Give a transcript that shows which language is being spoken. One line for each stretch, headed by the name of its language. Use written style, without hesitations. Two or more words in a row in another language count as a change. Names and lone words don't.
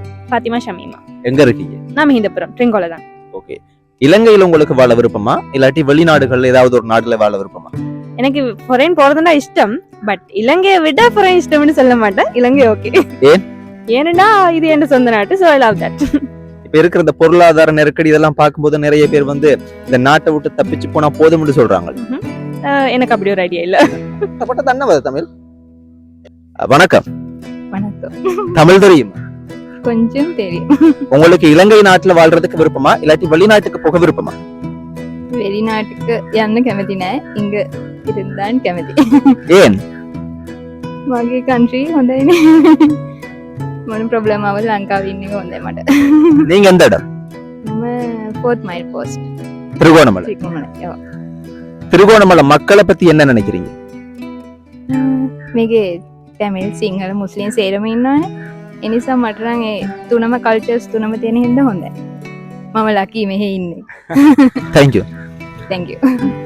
Tamil: ஃபாத்திமா ஷமீமா. எங்க இருக்கீங்க? நான் மஹிந்தபுரம் ட்ரிங்கோல தான். ஓகே. இலங்கையில உங்களுக்கு வாழ விருப்பமா இல்லாட்டி வெளிநாடுகள்ல ஏதாவது ஒரு நாட்டுல வாழ விருப்பமா? எனக்கு ஃபாரின் போறதுன்னா இஷ்டம், பட் இலங்கையை விட ஃபாரின் இஷ்டம்னு சொல்ல மாட்டேன். இலங்கை ஓகே. ஏன்? ஏன்னா இது என் சொந்த நாட்டு,
English: so I love that.
Tamil: இப்ப இருக்கிற இந்த பொருளாதார நெருக்கடி இதெல்லாம் பார்க்கும்போது நிறைய பேர் வந்து இந்த நாட்டை விட்டு தப்பிச்சு போனா போதும்னு சொல்றாங்க. எனக்கு அப்படி ஒரு ஐடியா இல்ல. தமிழ். வணக்கம். வணக்கம். தமிழ் தெரியும்? கொஞ்சம் தெரியும். உங்களுக்கு இலங்கை நாட்டுல வாழ்றதுக்கு விருப்பமா இல்லாட்டி வெளிநாட்டுக்கு போக விருப்பமா?
Sinhala: வெளிநாட்டுக்கு යන්න කැමති නෑ.
Tamil: இங்க இருந்தான்
Sinhala: කැමති. ஏன்? මගේ කන්ට්‍රී හොඳයිනේ. මොන ප්‍රොබ්ලම් ආවද ලංකාවේ ඉන්න එක හොඳයි මට.
Tamil: நீங்க எந்த இடம்?
Sinhala: මම
English: 4th mile post.
Tamil: திருகோணமலை.
Sinhala: ත්‍රිකුණාමලය.
Tamil: திருகோணமலை மக்களை பத்தி என்ன நினைக்கிறீங்க?
Sinhala: මේකේ තැමිල් සිංහල මුස්ලිම් සේරම ඉන්නවනේ. ඒ නිසා මට නම් ඒ තුනම කල්චර්ස් තුනම තියෙන හින්දා හොඳයි. මම ලකී මෙහෙ ඉන්නේ.
English: Thank you. Thank you.